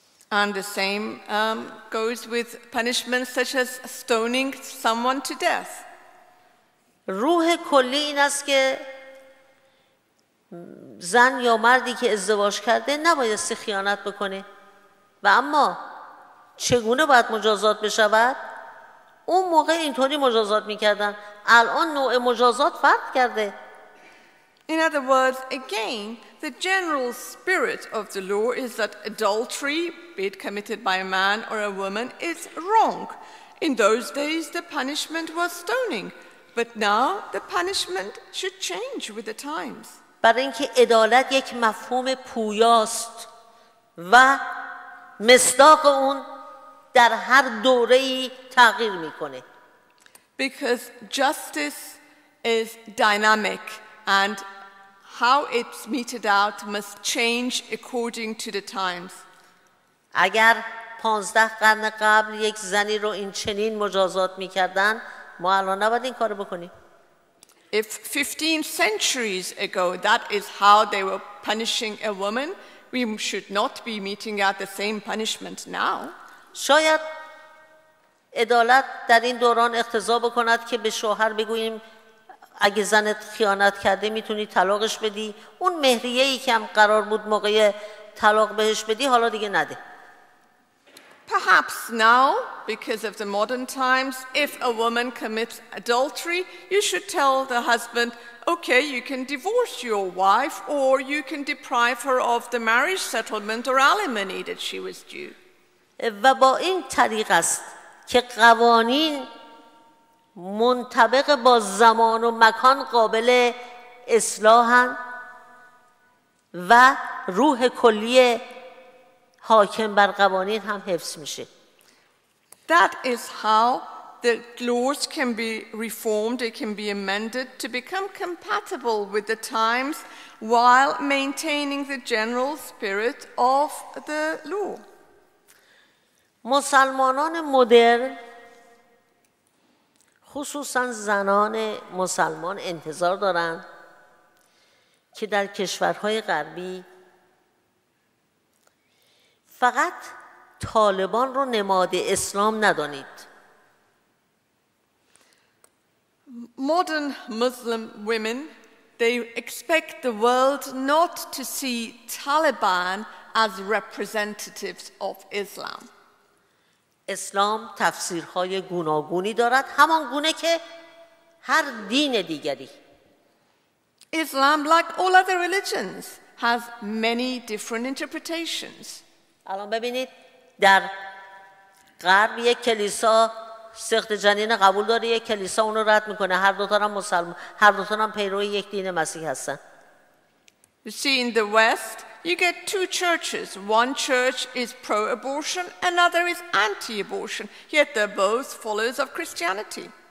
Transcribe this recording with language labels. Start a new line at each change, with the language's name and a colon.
English: And the same goes with punishments such as stoning someone to death.
Persian: روح کلی این است که زن یا مردی که ازدواج کرده نبایستی خیانت بکنه و اما چگونه باید مجازات بشود؟ اون موقع اینطوری مجازات میکردن، الان نوع مجازات فرق کرده.
English: In other words, again, the general spirit of the law is that adultery, be it committed by a man or a woman, is wrong. In those days, the punishment was stoning, but now the punishment should change with the times.
Persian: برای اینکه عدالت یک مفهوم پویاست و مصداق اون در هر دوره‌ای تغییر میکنه.
English: Because justice is dynamic and how it's meted out must change according to the times.
Persian: اگر 15 قرن قبل یک زنی رو این چنین مجازات میکردن، ما الان نباید این کارو بکنیم.
English: If 15 centuries ago that is how they were punishing a woman, we should not be meting out the same punishment now.
Persian: شاید عدالت در این دوران اقتضا بکند که به شوهر بگوییم اگه زنت خیانت کرده میتونی طلاقش بدی، اون مهریه‌ای که هم قرار بود موقع طلاق بهش بدی حالا دیگه نده.
English: Perhaps now, because of the modern times, if a woman commits adultery, you should tell the husband, okay, you can divorce your wife or you can deprive her of the marriage settlement or alimony that she was due.
Persian: و با این طریق است که قوانین منطبق با زمان و مکان قابل اصلاحن و روح کلی حاکم بر قوانین هم حفظ میشه.
English: That is how the laws can be reformed, they can be amended to become compatible with the times while maintaining the general spirit of the law.
Persian: مسلمانان مدرن خصوصا زنان مسلمان انتظار دارند که در کشورهای غربی فقط طالبان رو نماد اسلام ندانید.
English: Modern Muslim women, they expect the world not to see Taliban as representatives of Islam.
Persian: اسلام تفسیرهای گوناگونی دارد، همان گونه که هر دین دیگری.
English: Islam, like all other religions, has many different interpretations.
Persian: الان ببینید در غرب یک کلیسا سقط جنین قبول داره، یک کلیسا اون رو رد میکنه. هر دوتا هم مسلمان، هر دوتا هم پیروی یک دین مسیح هستن.
English: You see, in the West, you get two churches. One church is pro-abortion, another is anti-abortion. Yet they're both followers of Christianity.